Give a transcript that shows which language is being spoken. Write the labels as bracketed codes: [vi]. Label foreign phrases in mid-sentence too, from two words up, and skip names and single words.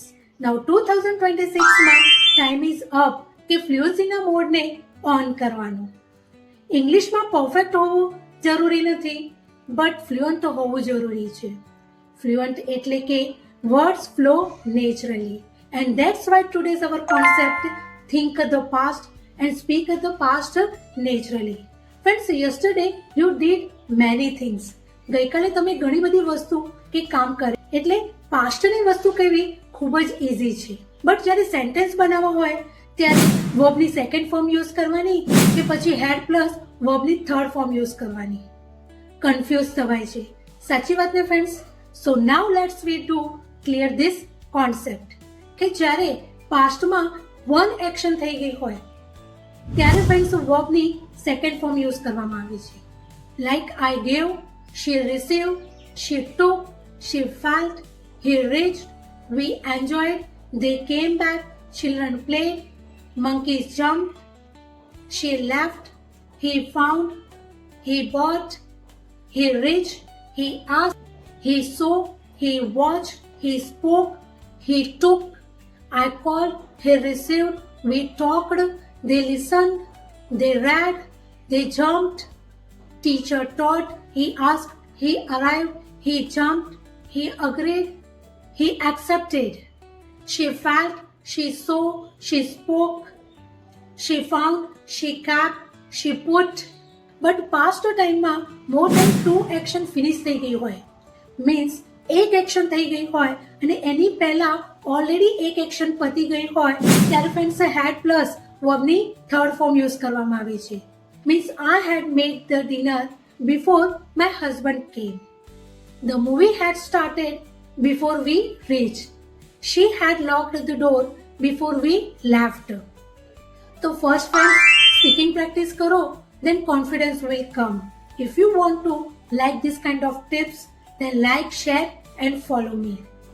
[gu] નાઉ 2026માં [en] time is up [gu] કે ફ્લુએન્સીના મોડને ઓન કરવાનો. ઇંગ્લિશમાં પરફેક્ટ હોવું જરૂરી નથી, [en] but fluent [gu] તો હોવું જરૂરી છે. ફ્લુઅન્ટ એટલે કે [en] words flow naturally, and that's why today's our concept think the past and speak the past naturally. Friends, yesterday you did many things. [gu] ગઈકાલે તમે ઘણી બધી વસ્તુ કે કામ કરે એટલે પાસ્ટની વસ્તુ કહેવી ખૂબ જ ઇઝી છે. બટ જ્યારે સેન્ટેન્સ બનાવવા હોય ત્યારે વર્બની [en] second form use [gu] કરવાની કે પછી [en] had plus [gu] વર્બની [en] third form use [gu] કરવાની, કન્ફ્યુઝ થવાય છે. સાચી વાત ને ફ્રેન્ડ્સ? [en] so now let's we do clear this concept [gu] કે જ્યારે પાસ્ટમાં [en] one action [gu] થઈ ગઈ હોય ત્યારે ફ્રેન્ડ્સ વર્બની [en] second form use [gu] કરવામાં આવે છે. [en] Like I gave, she receive, she took, she felt, he reached, we enjoyed, they came back, children played, monkeys jumped, she left, he found, he bought, he reached, he asked, he saw, he watched, he spoke, he took, I called, he received, we talked, they listened, they read, they jumped, teacher taught, he asked, he arrived, he jumped, he agreed, he accepted. She felt, she saw, she spoke, she found, she kept, she put. but past [gu] ટાઈમમાં [en] more than 2 action finish [gu] થઈ ગઈ હોય, મીન્સ એક એક્શન થઈ ગઈ હોય અને એની પહેલા ઓલરેડી એક એક્શન પતી ગઈ હોય ત્યારે ફ્રેન્ડ્સ [en] had plus [gu] વર્બની [en] third form use [gu] કરવામાં આવી છે. [en] Means I had made the dinner before my husband came. The movie had started before we reach. She had locked the door before we left. So first friends, speaking practice karo, then confidence will come. If you want to like this kind of tips, then like, share and follow me.